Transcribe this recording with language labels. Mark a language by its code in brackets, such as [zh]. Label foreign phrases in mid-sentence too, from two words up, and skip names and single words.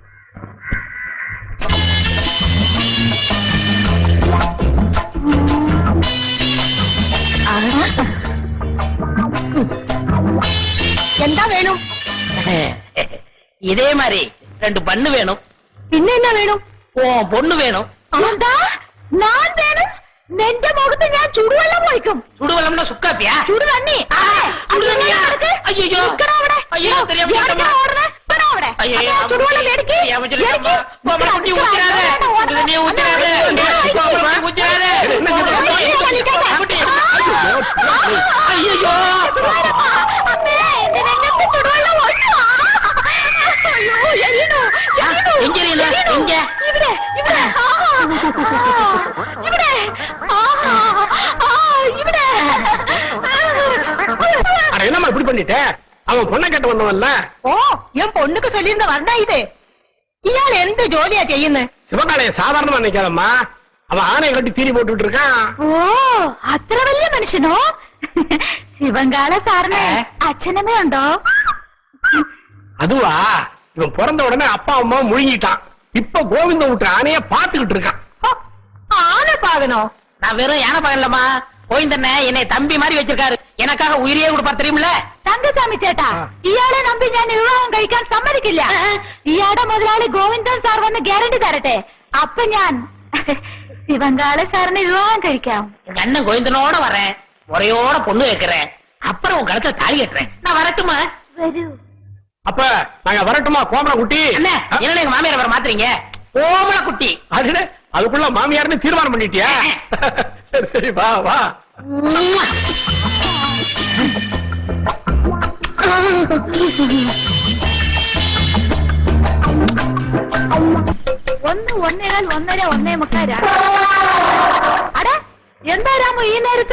[ta] என்ன வேணும்? இதே மாதிரி 2 பண்ணு வேணும். [ml] പിന്നെ എന്നാ വേണം? [ta] பொண்ணு வேணும். [ml] എന്താ ഞാൻ വേണം? നിന്റെ മുഖത്ത് ഞാൻ ചുടുവെള്ളം ഒഴിക്കും. [ta] சுடுவெள்ளம்னா சுக்காப்பியா? [ml] ചുടു തണ്ണി. [ta] சுடுதண்ணியா? ஐயோ ஐயோ தெரியாம [ml] ചുടുവെള്ളം എടുക്ക്. [ta] குட்டி ஊத்துறாத, சுடுதண்ணியை ஊத்துறாத, ஊத்துறாத. ஐயோ எங்க எங்க [ml] ഇവിടെ ഇവിടെ ഇവിടെ ഇവിടെ [ta] என்னமா இப்படி பண்ணிட்ட? அவன் பொண்ணை கேட்டு வந்தவன்ல. [ml] ഓ ഞാൻ പൊണ്ണുക്ക് ചൊല്ലിയിരുന്ന വണ്ടാ ഇത്. ഇയാൾ എന്ത് ജോലിയാ ചെയ്യുന്നത്? [ta] சிவகாலைய சாதாரணமா நினைக்காதம்மா, அவன் ஆணையை கட்டி தீனி போட்டுட்டு இருக்கான். [ml] ഓ അത്ര വലിയ മനുഷ്യനോ? ശിവങ്കാല സാറിന് അച്ഛനമ്മ ഉണ്ടോ? [ta] அதுவா, இவன் பிறந்த உடனே அப்பா அம்மா முழுங்கிட்டான். இப்ப கோவிந்த விட்டு ஆணைய பாத்துக்கிட்டு இருக்கான். ஆனை பாகனோ? நான் வெறும் யானை பாகலம்மா, கோவிந்தண்ண என்னை தம்பி மாதிரி வச்சிருக்காரு. எனக்காக உயிரியே கொடுப்பார் தெரியுமில்ல? [ml] തങ്കസ്വാമി ചേട്ടാ, ഇയാളെ നമ്പി ഞാൻ വിവാഹം കഴിക്കാൻ സമ്മതിക്കില്ല. ഇയാളുടെ മുതലാളി ഗോവിന്ദൻ സാർ വന്ന് ഗ്യാരണ്ടി തരട്ടെ, അപ്പൊ ഞാൻ ശിവങ്കാല സാറിന് വിവാഹം കഴിക്കാം. [ta] எங்க அண்ணன் கோவிந்தனோட வரேன், முறையோட பொண்ணு வைக்கிறேன், அப்புறம் உன் கழுத்தை தாலி கட்டுறேன். நான் வரட்டுமா? [ml] വരൂ. [ta] அப்ப நாங்க வரட்டுமா கோமல குட்டி? அண்ணே, என்ன எங்க மாமியார் வர மாத்துறீங்க? கோமல குட்டி. அது அதுக்குள்ள மாமியார்னு தீர்மானம் பண்ணிட்டியா? சரி சரி வா வா. [ml] ഒന്ന് ഒന്നേകാൽ ഒന്നര ഒന്നേ മുക്കാൽ അട എന്താ രാമു ഈ നേരത്ത്?